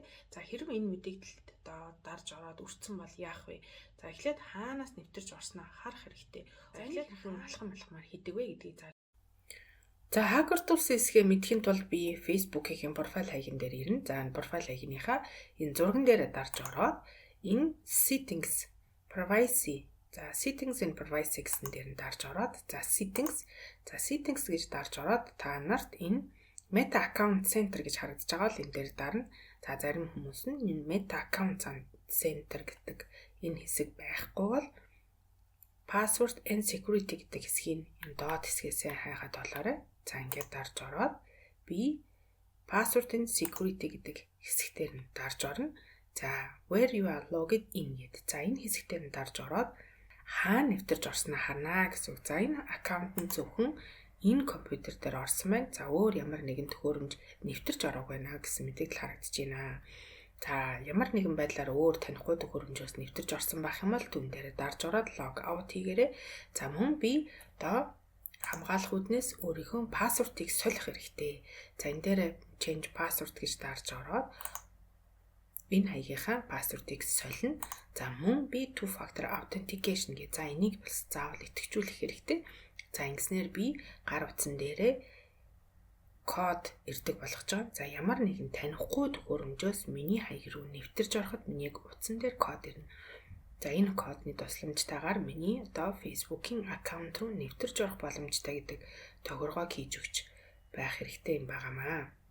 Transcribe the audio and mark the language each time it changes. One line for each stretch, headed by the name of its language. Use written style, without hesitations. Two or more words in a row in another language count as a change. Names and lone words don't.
Mongolian: За хэрвээ энэ мэдээлэлд одоо дарж ороод өрцсөн бол яах вэ? За эхлээд хаанаас нэвтэрч орсноо харах хэрэгтэй. За эхлээд хүн алхамаар хийдэг вэ гэдгийг За хакер тулс хэсгээ мэдхийн тулд би Facebook-ийн профайл хаягн дээр ирнэ. За энэ профайл хаягныхаа энэ зурган дээр дарж ороод энэ
English: settings privacy settings and privacy
Mongolian: гэсэн дээр нь дарж ороод settings гэж дарж ороод та нарт энэ
English: Meta account center
Mongolian: гэж харагдаж байгаа л энэ дээр дарна. За зарим хүмүүс нь энэ
English: Meta account center
Mongolian: гэдэг энэ хэсэг байхгүй бол
English: password and security
Mongolian: гэдэг хэсгийг энэ доод хэсгээс хайхад болоорой. За ингээд дарж ороод би
English: password and security
Mongolian: гэдэг хэсгээр нь дарж орно. За
English: where you are logged in
Mongolian: гэдэг. За энэ хэсгээр нь дарж ороод хаана нэвтэрч орсноо харнаа гэсэн үг. За энэ аккаунт нь зөвхөн энэ компьютер дээр орсон байна. За өөр ямар нэгэн төхөөрөмж нэвтэрч ороогүй байна гэсэн мэдээлэл харагдаж байна. За ямар нэгэн байдлаар өөр танихгүй төхөөрөмжөөс нэвтэрч орсон байх юм бол түүн дээр дарж ороод
English: log out
Mongolian: хийгээрэй. За мөн би одоо хамгаалах үүднээс өөрийнхөө пассвортыг солих хэрэгтэй. За энэ дээр
English: change password
Mongolian: гэж дарж ороод энэ хаягийнхаа пассвортыг солино. За мөн би
English: two factor authentication
Mongolian: гэж за энийг бас заавал итгэжүүлэх хэрэгтэй. За ингэснээр би гар утсан дээрээ код ирдэг болгож байгаа. За ямар нэгэн танихгүй төхөөрөмжөөс миний хаяг руу нэвтэрч ороход миний утсан дээр код ирнэ. За энэ кодны тусламжтайгаар миний одоо Facebook-ийн аккаунт руу нэвтэрч орох боломжтой гэдэг тохиргоог хийж өгч байх хэрэгтэй юм байнамаа.